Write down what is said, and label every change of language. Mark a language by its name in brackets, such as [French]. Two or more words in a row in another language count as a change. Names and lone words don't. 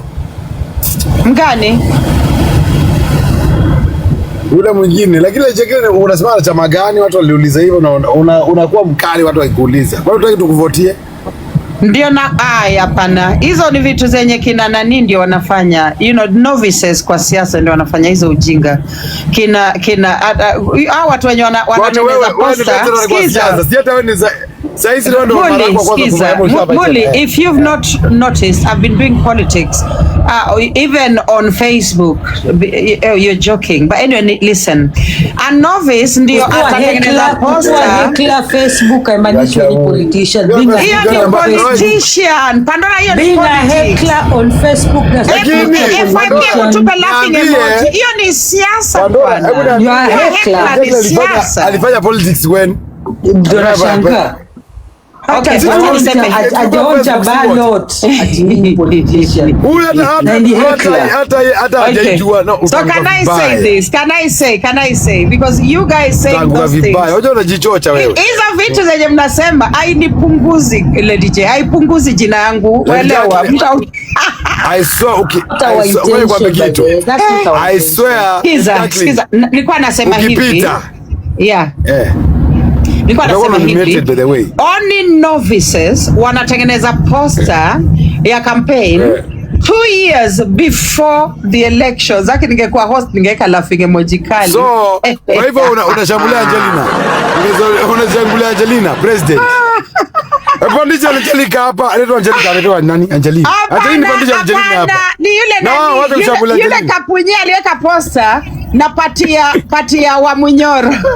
[Swahili] Mgani? Yule mwingine. Lakini Ladyj Jacqueline unasema na chama gani? Watu waliuliza hivyo na unakuwa mkali watu wakikuuliza. Kwa hiyo tunataka tukuvotie. Ndio na hapana. Hizo ni vitu zenye kina nani ndio wanafanya. [English] You know, [Swahili] novices kwa siasa ndio wanafanya hizo ujinga. Hao watu wenye wanatengeneza posta. Si hata wewe ni saizi ndio mara kwa kwanza. [English] Muli, if you've not noticed, I've been doing politics even on Facebook. You're joking. But anyway, listen. A novice [Swahili] ndio atatengeneza posta. Kila Facebook haimaanishi ni politician. Hiyo ni politician. Pandora hiyo ni politics. [English] On Facebook na [Swahili] tupe [English] laughing emoji. [Swahili] Hiyo ni siasa bwana. [English] You are heckler. Alifanya politics when? [Swahili] Ndio nashangaa. Okay, hajaonja ballot ati politician. Huyu hata hajajua. [English] So can I say because you guys say those things. [Swahili] Unajua unajichocha wewe. Hizo vitu zenye mnasema hainipunguzi Ladyj, haipunguzi jina yangu. Elewa. [English] I swear. [Swahili] Skiza. Nilikuwa nasema hivi. Yeah. Nilikuwa nasema hivi. [English] Only novices wanatengeneza poster ya campaign 2 years before the elections. [Swahili] Zaki ningekuwa host ningeweka [English] laughing emoji [Swahili] kali. So, kwa hivyo unashambulia Angelina. Unashambulia Angelina president. Pandisha Angelina hapa. Anaitwa Angelina, anaitwa nani? Angelina. Hata hii ni pandisha Angelina hapa. Ni yule kapunye aliweka poster na patia wa Munyoro.